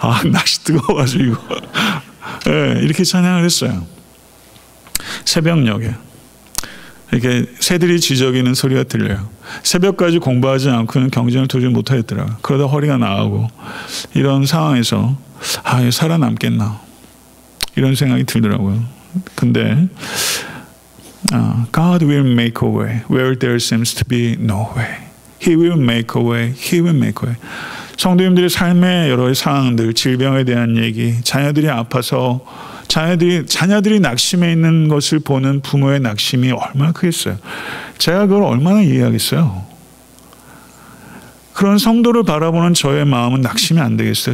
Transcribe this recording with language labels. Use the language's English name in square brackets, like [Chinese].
[Korean] 날씨 뜨거워가지고 네, 이렇게 찬양을 했어요. 새벽녘에 이렇게 새들이 지저귀는 소리가 들려요. 새벽까지 공부하지 않고는 경쟁을 도저히 못하겠더라고요. 그러다 허리가 나가고 이런 상황에서 살아남겠나 이런 생각이 들더라고요. [English] 근데 God will make a way where there seems to be no way. He will make a way. He will make a way. [Korean] 성도님들의 삶의 여러 상황들, 질병에 대한 얘기, 자녀들이 아파서 자녀들이 낙심해 있는 것을 보는 부모의 낙심이 얼마나 크겠어요. 제가 그걸 얼마나 이해하겠어요. 그런 성도를 바라보는 저의 마음은 낙심이 안 되겠어요.